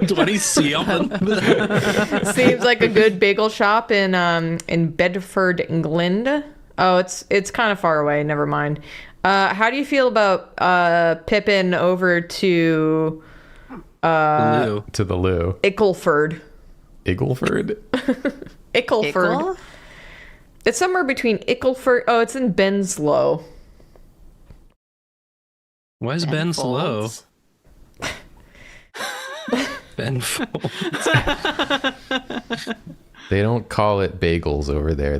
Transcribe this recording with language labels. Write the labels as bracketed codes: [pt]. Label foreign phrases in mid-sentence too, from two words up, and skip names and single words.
[en] 27. seems like a good bagel shop in Bedford, England. Oh, it's kind of far away. Never mind. How do you feel about pipping over to Lou. To the Lou. Ickleford? Iggleford? Ickleford. Ickle? It's somewhere between Ickleford. Oh, it's in Benslow. Why is Ben slow? Folds. Ben Folds. They don't call it bagels over there.